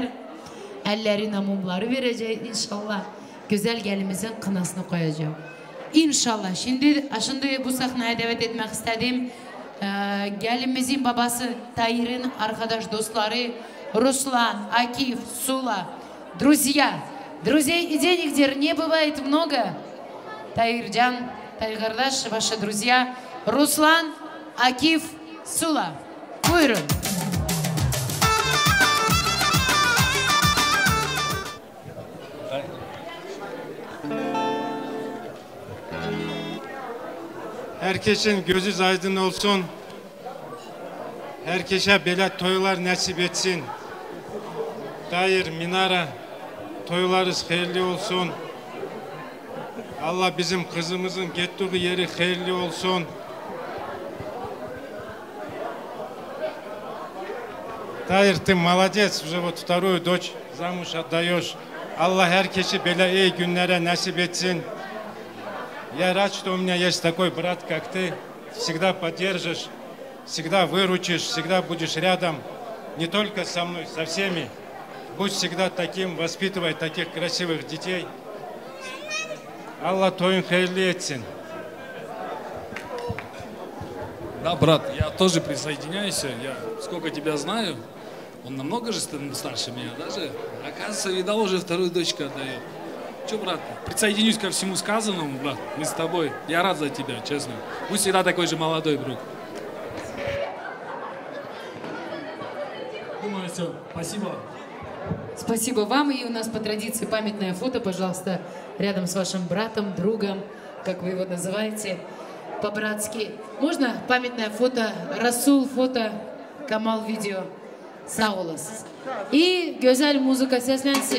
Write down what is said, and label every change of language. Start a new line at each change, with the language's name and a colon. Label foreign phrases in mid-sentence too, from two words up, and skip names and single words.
Turkish: Ellerine mumları vereceğiz inşallah. Güzel gelimizin kınasını koyacağım. İnşallah. Şimdi bu sahneye davet etmek istedim. Gelimizin babası Tahir'in arkadaş dostları Ruslan, Akif, Сула.
Russian: Друзья, друзей и денег не бывает много.
Turkish: Tahircan, Tahir kardeş,
Russian: ваши друзья Ruslan, Akif, Сула.
Turkish: Buyurun. Herkesin gözü aydın olsun. Herkese böyle toylar nasip etsin. Tahir, Minara, toylarınız hayırlı olsun. Allah bizim kızımızın gittiği yeri hayırlı olsun.
Russian: Tahир, ты молодец, уже вот вторую дочь замуж отдаешь.
Turkish: Allah herkesi böyle iyi günlere nasip etsin.
Russian: Я рад, что у меня есть такой брат, как ты. Всегда поддержишь, всегда выручишь, всегда будешь рядом. Не только со мной, со всеми. Будь всегда таким, воспитывай таких красивых детей. Allah toyun hayırlı etsin. Да, брат, я тоже присоединяюсь. Я сколько тебя знаю, он намного же старше меня даже. Оказывается, видал, уже вторую дочку отдает. Че, брат, присоединюсь ко всему сказанному, брат. Мы с тобой. Я рад за тебя, честно. Будь всегда такой же молодой, друг. Думаю, все. Спасибо. Спасибо вам. И у нас по традиции памятное фото, пожалуйста, рядом с вашим братом, другом, как вы его называете. по-братски. Можно памятное фото, Расул фото, Камал видео.
Turkish: Sağ olasınız. İyi, güzel müzik seslensin.